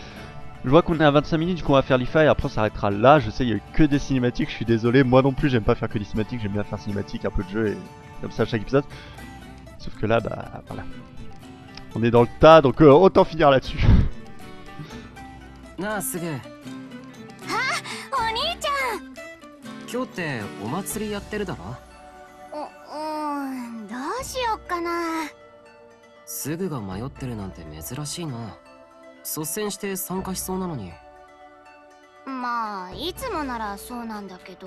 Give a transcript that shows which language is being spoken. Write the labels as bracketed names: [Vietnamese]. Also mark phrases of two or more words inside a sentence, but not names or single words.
[French] Je vois qu'on est à 25 minutes, du coup on va faire l'IFA et après on s'arrêtera là. Je sais, il y a eu que des cinématiques, je suis désolé. Moi non plus, j'aime pas faire que des cinématiques, j'aime bien faire cinématique, un peu de jeu et comme ça à chaque épisode. Sauf que là, bah voilà. On est dans le tas, donc autant finir là-dessus. Ah, c'est bien. Ah, [Japanese] 今日ってお祭りやってるだろ？どうしよっかな。すぐが迷ってるなんて珍しいな。率先して参加しそうなのに。まあいつもならそうなんだけど。